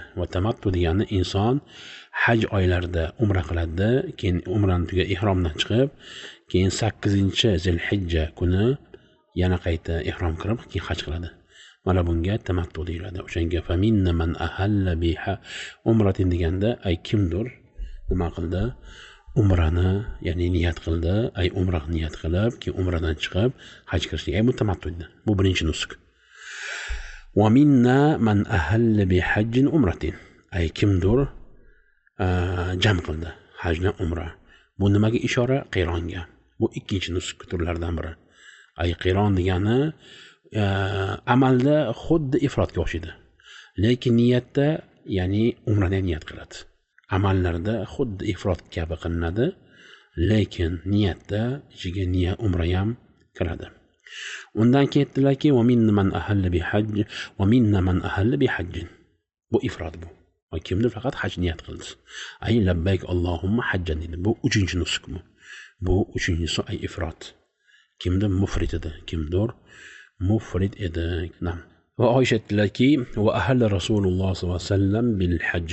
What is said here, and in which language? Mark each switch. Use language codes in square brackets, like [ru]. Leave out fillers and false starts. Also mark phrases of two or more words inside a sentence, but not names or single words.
[uz] Va tamattu degani inson haj oylarida umra qiladi, keyin umradan tuga ihromdan chiqib, keyin 8-Zilhijja kuni yana qayta ihrom kirib, keyin haj qiladi. Mana bunga tamattu deyiladi. O'shanga [ar] فمنا من أهل بها عمرة [uz] deganda ay kimdir nima qildi? Umrani, ya'ni niyat qildi, ay umra niyat qilib, keyin umradan chiqib haj qilishlik. Ay bu tamattu edi. Bu birinchi nusq. [ar] ومنا من أهل بحج عمرة. [uz] Ay kimdir jam qildi hajni umra. Bu nimaga ishora? Qironga. Bu ikkinchi nusq turlaridan biri. Ay qiron degani amalda xuddi ifrotga o'xshaydi. Lekin niyatda, ya'ni umrani niyat qiladi. Amallarda xuddi ifrot kabi qilinadi, lekin niyatda ichiga niyat umra ham kiradi. Undan keyin aytdilarki [ar] ومنا من أهل بحج ومنا من أهل بحج. [uz] Bu ifrot bu. Va kimdir faqat haj niyat qildi. Ay [ar] لبيك اللهم حجا [uz] dedi. Bu uchinchi nusq bu. Bu uchinchisi ay ifrot. Kimdir mufrid edi, kimdir mufrid edi. Va Oysha aytdilarki va ahalla [ar] رسول الله صلى الله عليه وسلم بالحج.